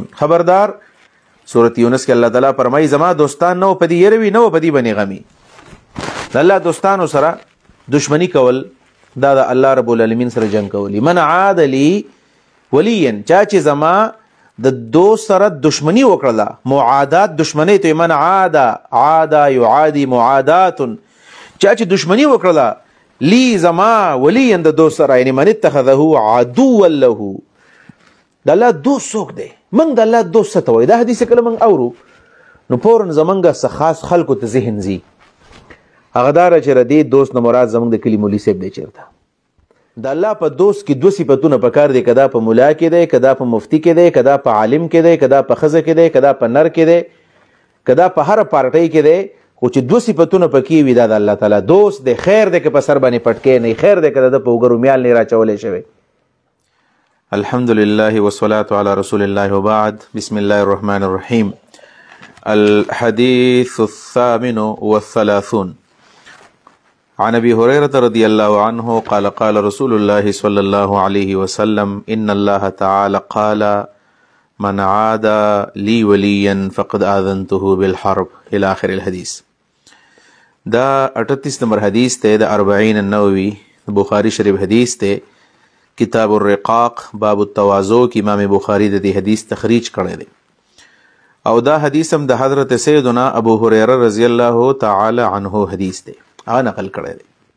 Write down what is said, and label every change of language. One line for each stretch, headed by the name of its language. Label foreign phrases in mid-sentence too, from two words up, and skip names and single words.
Pashto: خبردار، سورة یونس کې الله تعالی فرمایي زما دوستان نو په دې یره وي، نو په دې باندې غمي. د الله دوستانو سره دشمنی کول دا د الله رب العالمین سره جنگ کولی.
Arabic: من عاد لی ولیا،
Pashto: چا چې زما د دوست سره دشمنی وکړه، معادات دشمنی ته
Arabic: من عاد یعادی معادات،
Pashto: چا چې دشمنی وکړه لی زما ولیا د دوست سره، یعنی
Arabic: من اتخذه عدوا له.
Pashto: د الله دوست څوک دی؟ من د الله دوست څه ته وایي؟ دا حدیث کله من اورو نو فورن زمونږ څه خاص خلکو ته ذهن ځي، هغه دا چې ردی دوست نه مراد زمونږ د کلي مولي صاحب دی. چېرته د الله په دوست کې دوه صفتونه پکار دی، که دا په ملا کې دی، که دا په مفتی کې دی، که دا په عالم کې دی، که دا په ښځه کې دی، که دا په نر کې دی، که دا په هره پارټۍ کې دی، خو چې دوه صفتونه پکې وي دا د الله تعالی دوست دی. خیر دی که په سر باندې پټکې نه، خیر دی که د په اوږه رومیال نه راچولی شوی.
Arabic: الحمدلله والصلاة على رسول الله وبعد. بسم الله الرحمن الرحيم. الحديث الثامن والثلاثون عن ابي هريرة رضي الله عنه قال قال رسول الله صلى الله عليه وسلم ان الله تعالى قال من عاد لي وليا فقد آذنته بالحرب الى آخر الحديث.
Pashto: دا 38 نمبر حدیث ته د 40 النووي بخاری شریف حدیث ته، کتاب الرقاق باب التواضع کی امام بخاری د دې حدیث تخریج کړی دی، او دا حدیث هم د حضرت سیدنا ابو هریره
Arabic: رضی الله تعالی عنه
Pashto: حدیث دی، هغه نقل کړی دی.